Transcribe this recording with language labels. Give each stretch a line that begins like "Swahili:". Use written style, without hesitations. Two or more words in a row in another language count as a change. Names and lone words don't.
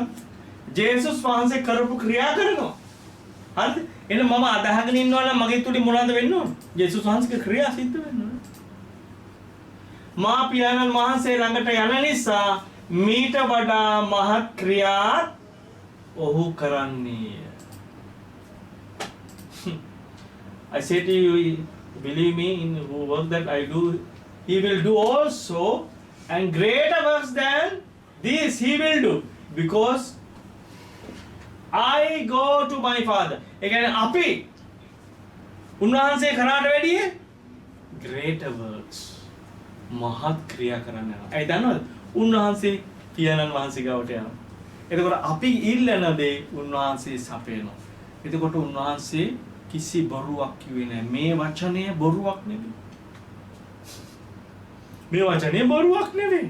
Sinhala: ජේසුස් වහන්සේ කරපු ක්‍රියා කරනවා. හරිද? එහෙනම් මම අදහගෙන ඉන්නවා නම් මගේ තුලින් මොනවද වෙන්න ඕන? ජේසුස් වහන්සේගේ ක්‍රියා සිද්ධ වෙන්න ඕන. මා පියාණන් වහන්සේ ළඟට යන නිසා මීට වඩා මහත් ක්‍රියාත් ඔහු කරන්නේය.
English: I say to you, believe me, in the work that I do, he will do also, and greater works than this he will do, because I go to my Father.
Sinhala: ඒ කියන්නේ අපි උන්වහන්සේ කරාට වැඩිය
English: greater works
Sinhala: මහත් ක්‍රියා කරන්න යනවා. ඒ දන්නවද? උන්වහන්සේ පියාණන් වහන්සේ ගාවට යනවා. එතකොට අපි ඉල්ලන දේ උන්වහන්සේ සපයනවා. එතකොට උන්වහන්සේ කිසි බොරුවක් කිව්වේ නැහැ. මේ වචනේ බොරුවක් නෙවෙයි. මේ වචනේ බොරුවක් නෙවෙයි.